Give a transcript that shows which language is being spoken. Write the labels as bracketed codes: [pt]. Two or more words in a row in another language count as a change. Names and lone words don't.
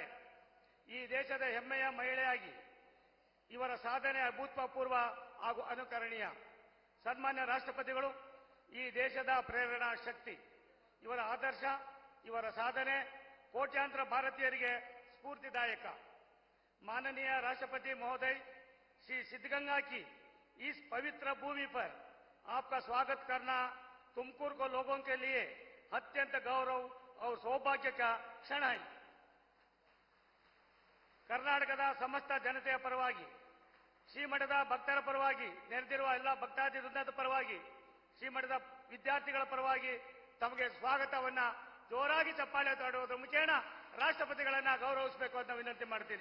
[kn] ಈ ದೇಶದ ಹೆಮ್ಮೆಯ ಮಹಿಳೆಯಾಗಿ ಇವರ ಸಾಧನೆ ಅಭೂತಪೂರ್ವ ಹಾಗೂ ಅನುಕರಣೀಯ. ಸನ್ಮಾನ್ಯ ರಾಷ್ಟ್ರಪತಿಗಳು ಈ ದೇಶದ ಪ್ರೇರಣಾ ಶಕ್ತಿ. ಇವರ ಆದರ್ಶ, ಇವರ ಸಾಧನೆ ಕೋಟ್ಯಾಂತರ ಭಾರತೀಯರಿಗೆ ಸ್ಫೂರ್ತಿದಾಯಕ. [hi] माननीय राष्ट्रपति महोदय, श्री सिद्धगंगा की इस पवित्र भूमि पर आपका स्वागत करना तुमकुर को लोगों के लिए अत्यंत गौरव और सौभाग्य का क्षण है. [kn] ಕರ್ನಾಟಕದ ಸಮಸ್ತ ಜನತೆಯ ಪರವಾಗಿ, ಶ್ರೀಮಠದ ಭಕ್ತರ ಪರವಾಗಿ, ನೆರೆದಿರುವ ಎಲ್ಲ ಭಕ್ತಾದಿ ವೃಂದದ ಪರವಾಗಿ, ಶ್ರೀಮಠದ ವಿದ್ಯಾರ್ಥಿಗಳ ಪರವಾಗಿ ತಮಗೆ ಸ್ವಾಗತವನ್ನ ಜೋರಾಗಿ ಚಪ್ಪಾಳೆ ತಟ್ಟುವುದರ ಮುಖೇನ ರಾಷ್ಟ್ರಪತಿಗಳನ್ನ ಗೌರವಿಸಬೇಕು ಅಂತ ವಿನಂತಿ ಮಾಡ್ತೀನಿ.